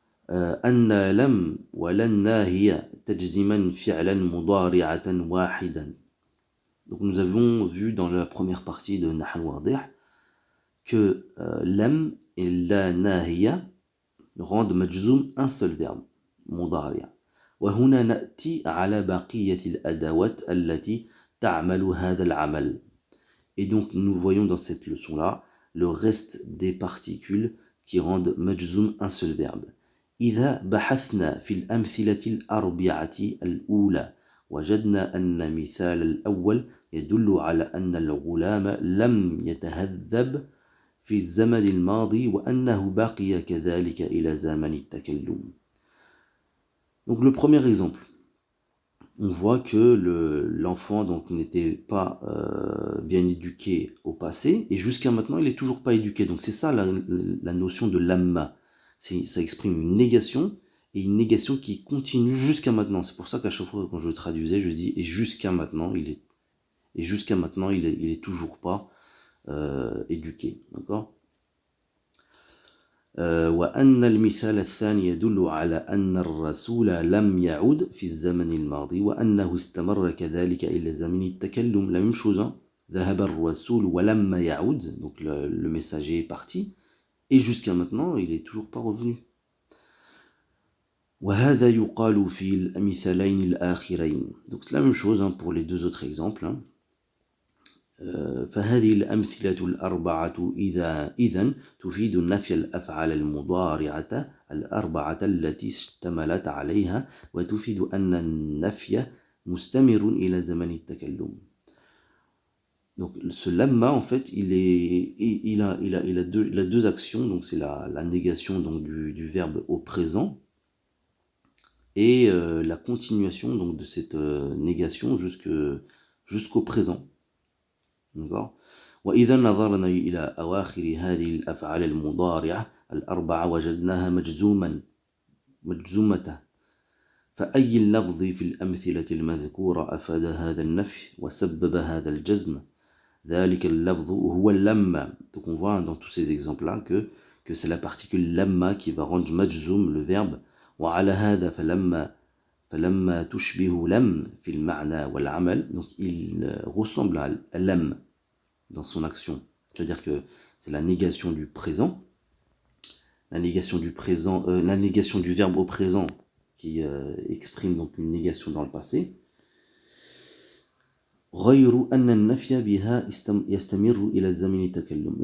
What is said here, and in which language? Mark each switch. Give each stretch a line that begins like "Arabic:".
Arabic: أن لم ولن هي تجزمان فعلا مضارعة واحدا.
French: Donc nous avons vu dans la première partie de Nahw al-Wadih que lam et la nahiya rendent majzoum un seul verbe, مضارع.
Arabic: وهنا نأتي على بقية الأدوات التي تعمل هذا العمل.
French: Et donc nous voyons dans cette leçon-là le reste des particules qui rendent majzoum un seul verbe.
Arabic: إذا بحثنا في الأمثلة الأربعة الأولى وجدنا أن مثال الأول يدل على أن الغلام لم يتهذب في الزمن الماضي وأنه بقي كذلك إلى زمن التكلم.
French: Donc le premier exemple, on voit que l'enfant donc n'était pas bien éduqué au passé et jusqu'à maintenant il n'est toujours pas éduqué. Donc c'est ça la notion de lamma. Ça exprime une négation et une négation qui continue jusqu'à maintenant. C'est pour ça qu'à chaque fois quand je traduisais, je dis et jusqu'à maintenant il est toujours pas éduqué. D'accord.
Arabic: وأن المثال الثاني يدل على أن الرسول لم يعد في الزمن الماضي وأنه استمر كذلك إلى زمن التكلم.
French: La même chose, hein.
Arabic: ذهب الرسول ولما يعود.
French: Donc le messager est parti et jusqu'à maintenant il est toujours pas revenu.
Arabic: وهذا يقال في المثالين الآخرين.
French: Donc c'est la même chose, hein, pour les deux autres exemples, hein.
Arabic: فهذه الأمثلة الأربعة إذن تفيد نفي الأفعال المضارعة الأربعة التي اشتملت عليها وتفيد أن النفي مستمر إلى زمن التكلم.
French: Donc ce lamma en fait il a deux actions. Donc c'est la négation donc du verbe au présent et la continuation donc de cette négation jusqu'au présent. D'accord.
Arabic: وإذا نظرنا إلى أواخر هذه الأفعال المضارعة الأربعة وجدناها مجزومة. فأي اللفظ في الأمثلة المذكورة أفاد هذا النفي وسبب هذا الجزم. ذلك اللفظ هو اللمة.
French: Donc on voit dans tous ces exemples-là que c'est la particule lamma qui va rendre majzoum le verbe.
Arabic: وعلى هذا فلما تشبه لم في المعنى والعمل.
French: Donc il ressemble à lam dans son action. C'est-à-dire que c'est la négation du présent, la négation du verbe au présent qui exprime donc une négation dans le passé.
Arabic: غير أن النفي بها يستمر إلى الزمن التكلم.